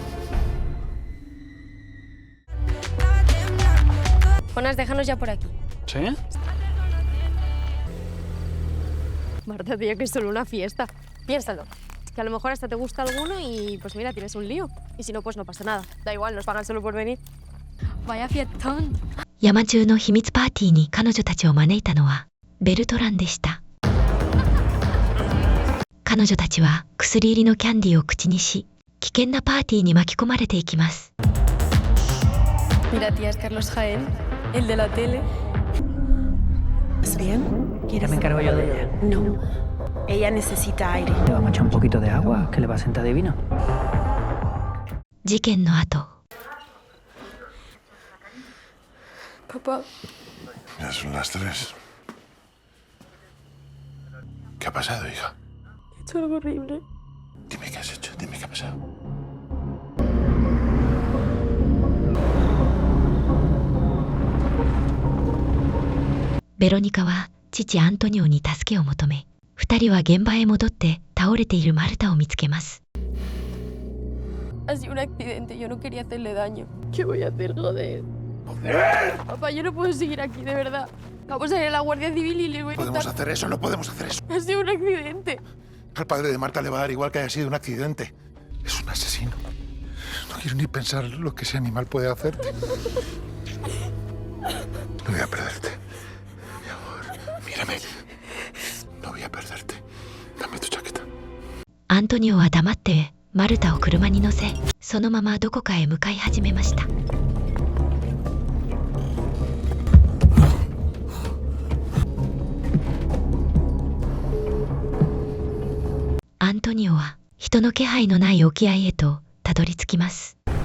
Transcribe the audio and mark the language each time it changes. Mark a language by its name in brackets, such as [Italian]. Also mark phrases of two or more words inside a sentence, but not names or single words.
[Spanish] Jonas, déjanos ya por aquí. ¿Sí? Marta, tío, que es solo una fiesta. Piénsalo. Que a lo mejor hasta te gusta alguno y pues mira, tienes un lío. Y si no, pues no pasa nada. Da igual, nos pagan solo por venir. Vaya fiestón. [Japanese] 山中の秘密パーティーに彼女たちを招いたのはベルトランでした。彼女たちは薬入りのキャンディーを口にし、危険なパーティーに巻き込まれていきます。 [Spanish] Mira, tía, es Carlos Jaén, el de la tele. ¿Estás bien? Ya me encargo yo de ella. No. Ella necesita aire. Le vamos a echar un poquito de agua, que le va a sentar divino. [Japanese] 事件の後、 [Spanish] Papá. Ya son las 3. ¿Qué ha pasado, hija? He hecho algo horrible. Dime qué has hecho, dime qué ha pasado. [Japanese] Verónica は父アントニオに助けを求め、2人は現場へ戻って倒れているマルタを見つけます。 [Spanish] Ha sido un accidente, yo no quería hacerle daño. ¿Qué voy a hacer, joder? Papá, yo no puedo seguir aquí, de verdad. Vamos a ir a la Guardia Civil y le voy a No podemos contar. hacer eso, no podemos hacer eso. Ha sido un accidente. Al padre de Marta le va a dar igual que haya sido un accidente. Es un asesino. No quiero ni pensar lo que ese animal puede hacerte. No voy a perderte. Mi amor, mírame. No voy a perderte. Dame tu chaqueta. [Japanese] アントニオは黙ってマルタを車に乗せ、そのままどこかへ向かい始めました。アントニオは人の気配のない沖合へとたどり着きます。